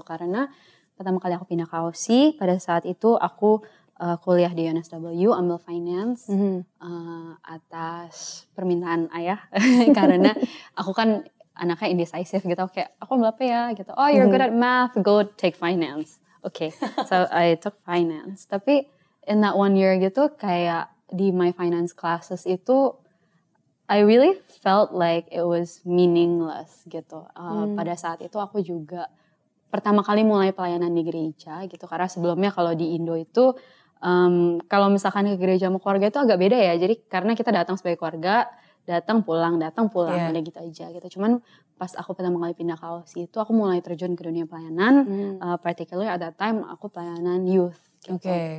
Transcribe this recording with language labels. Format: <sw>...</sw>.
<id>Karena pertama kali aku pindah ke Aussie, pada saat itu aku kuliah di UNSW, ambil finance atas permintaan ayah. Karena aku kan anaknya indecisive gitu, kayak aku ambil apa ya gitu.</id> <en>Oh, you're good at math, go take finance. Okay, so I took finance. Tapi in that 1 year gitu, kayak di my finance classes itu, I really felt like it was meaningless gitu.</en> <id>Pada saat itu aku juga pertama kali mulai pelayanan di gereja gitu. Karena sebelumnya kalau di Indo itu, kalau misalkan ke gereja sama keluarga itu agak beda ya. Jadi karena kita datang sebagai keluarga, datang pulang, udah gitu aja gitu. Cuman pas aku pertama kali pindah ke Aussie itu aku mulai terjun ke dunia pelayanan,</id> <en>particularly at that time</en> <id>aku pelayanan youth gitu.</id>